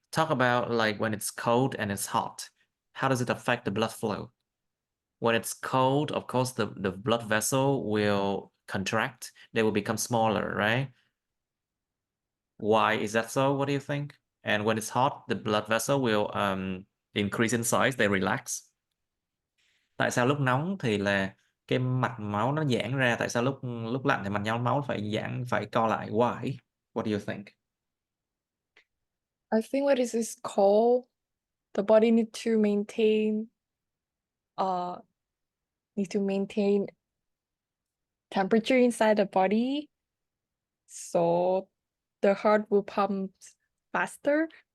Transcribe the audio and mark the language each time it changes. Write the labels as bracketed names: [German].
[English] Talk about like when it's cold and it's hot. How does it affect the blood flow? When it's cold, of course, the blood vessel will contract. They will become smaller, right? Why is that so? What do you think? And when it's hot, the blood vessel will increase in size, they relax. [Vietnamese] Tại sao lúc nóng thì là cái mạch máu nó giãn ra, tại sao lúc lúc lạnh thì mạch máu máu phải giãn, phải co lại? [English] Why? What do you think? I think when it is cold, the body uh need to maintain temperature inside the body, so the heart will pump faster.